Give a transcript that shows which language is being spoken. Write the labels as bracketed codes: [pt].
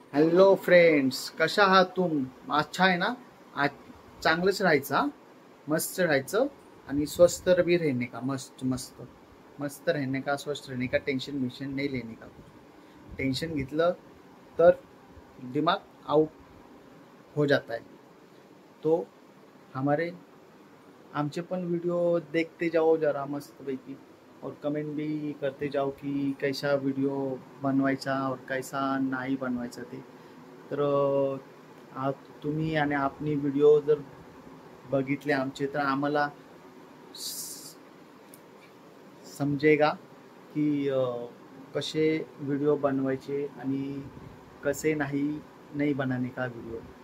[mr] Hello friends, कशा आहात तुम? अच्छा आहे ना? आज चांगलंच राहायचं हा? मस्त राहायचं आणि [hi] स्वस्थ भी रहने का। मस्त मस्त मस्त रहने का, स्वस्थ रहने का, टेंशन मिशन नहीं लेने का। [mr] टेंशन घेतलं तर [hi] दिमाग आउट हो जाता है। तो हमारे [mr] आमचे पण [hi] वीडियो देखते जाओ जरा मस्त पैकी, और कमेंट भी करते जाओ कि कैसा वीडियो बनवायचा और कैसा [mr] नाही बनवायचा ते। तर तुम्ही आणि आपली व्हिडिओ जर बघितले आमचे तर आम्हाला समजेगा की कसे व्हिडिओ बनवायचे आणि कसे नाही [hi] बनाने का [mr] व्हिडिओ।